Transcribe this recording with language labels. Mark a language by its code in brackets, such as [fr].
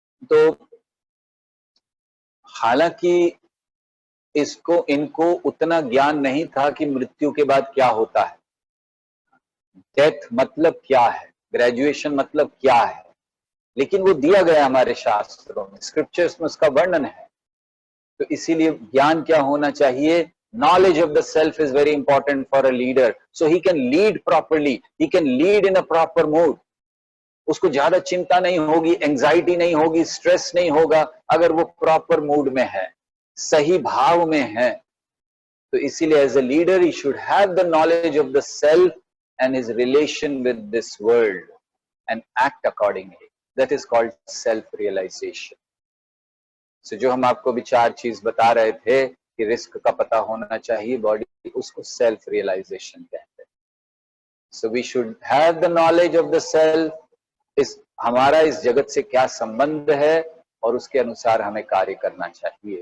[hi] तो हालांकि इनको उतना ज्ञान नहीं था कि मृत्यु के बाद क्या होता है, डेथ मतलब क्या है, ग्रेजुएशन मतलब क्या है, लेकिन वो दिया गया हमारे शास्त्रों में, स्क्रिप्चर्स में उसका वर्णन है। तो इसीलिए ज्ञान क्या होना चाहिए, [en] knowledge of the self is very important for a leader, so he can lead properly, he can lead in a proper mood. [hi] उसको ज्यादा चिंता नहीं होगी, एंजाइटी नहीं होगी, स्ट्रेस नहीं होगा अगर वो प्रॉपर मूड में है, सही भाव में है। तो इसीलिए [en] As a leader he should have the knowledge of the self and his relation with this world and act accordingly. That is called self realization. [hi] So जो हम आपको भी 4 चीज बता रहे थे कि रिस्क का पता होना चाहिए बॉडी, उसको सेल्फ रियलाइजेशन कहते हैं। [en] so we should have the knowledge of the self, [hi] इस हमारा इस जगत से क्या संबंध है और उसके अनुसार हमें कार्य करना चाहिए।